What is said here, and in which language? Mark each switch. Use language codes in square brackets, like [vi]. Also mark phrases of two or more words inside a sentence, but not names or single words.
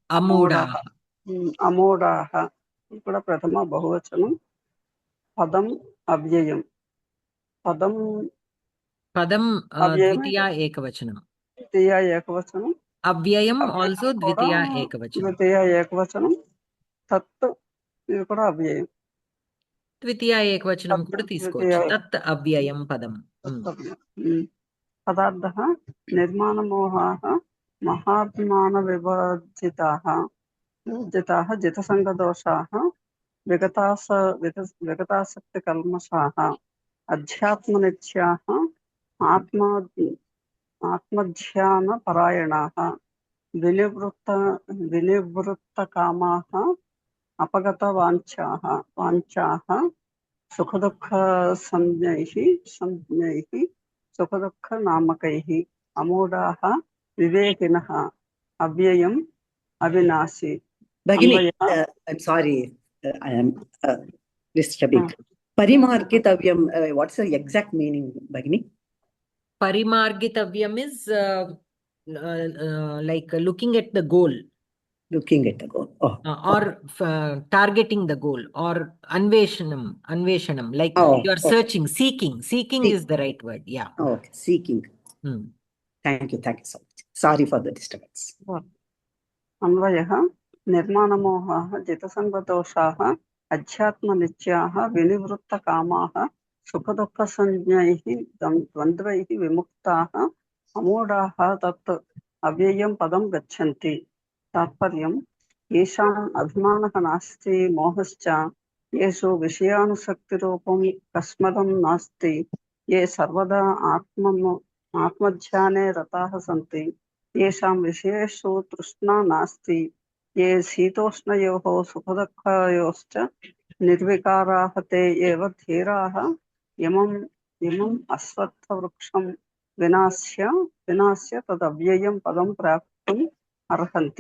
[te] అమూఢాః, ఇది కూడా ప్రథమ బహువచనం. పదం అవ్యయం, పదం ద్వితీయ ఏకవచనం. ద్వితీయ ఏకవచనం. [en] Avyayam also [te] అవ్యయం కూడా ద్వితీయ ఏకవచనం. ద్వితీయ ఏకవచనం. తత్ ఇది కూడా అవ్యయం. ద్వితీయ ఏకవచనం తత్ kuda ద్వితీయ తీసుకోవచ్చు. [sa] तत् अव्ययं पदम्. పదార్థः నిర్మాణమోహాः మహాత్మాన వివర్జితాः జితసంగదోషాः విగతాసక్తికల్మషాः అధ్యాత్మనిత్యాः ఆత్మధ్యానపరాయణాः వినివృత్తకామాः వాంఛాः సుఖదుఃఖసంజ్ఞైః సుఖదుఃఖనామకైः అమూఢాः వివేకినः అవ్యయం అవినాశి. [en] Bhagini, [sa] అన్వయः [en] I'm sorry, I am disturbing. Parimargitavyam, what's the exact meaning, Bhagini? Parimargitavyam is like looking at the goal. Looking at the goal. Oh. Or targeting the goal, or anveshanam, like you are searching, seeking is the right word. Yeah. Oh, okay. Seeking. Thank you so much. Sorry for the disturbance. [sa] అన్వయः నిర్మాణమోహాः జితసంగదోషాः అధ్యాత్మనిత్యాः వినివృత్తకామాः సుఖదుఃఖసంజ్ఞైः ద్వంద్వైः విముక్తాः అమూఢాः తత్ అవ్యయం పదం గచ్చन्ति. తాత్పర్యం येषाम् అభిమానः నాస్తి మోహశ్చ येषु విషయానుసక్తిరూపం కస్మదం నాస్తి ये सर्वदा ఆత్మధ్యానే రతాः సంతి येषां विषयेषु तृष्णा नास्ति ये शीतोष्णयोः सुखदुःखयोश्च निर्विकाराः ते एव धीराः इमम् अश्वत्थवृक्षं विनाश्य तदव्ययं पदं प्राप्तुम् अर्हन्ति.